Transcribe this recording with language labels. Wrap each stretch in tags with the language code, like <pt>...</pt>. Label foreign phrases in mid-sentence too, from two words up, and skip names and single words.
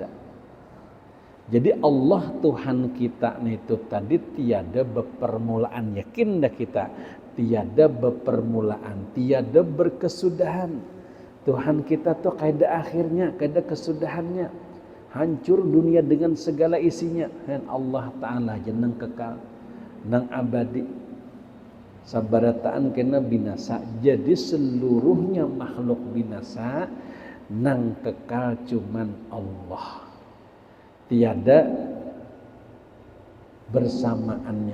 <id>Jadi Allah Tuhan kita itu tadi tiada bepermulaan.</id> <bjn>Yakin dah kita, tiada bepermulaan, tiada berkesudahan. Tuhan kita tuh kaida akhirnya, kaida kesudahannya.</bjn> <id>Hancur dunia dengan segala isinya.</id> <bjn>Dan Allah Ta'ala jeneng kekal, nang abadi. Sabarataan kena binasa. Jadi seluruhnya makhluk binasa, nang kekal cuman Allah.</bjn> <id>Tiada bersamaannya.</id>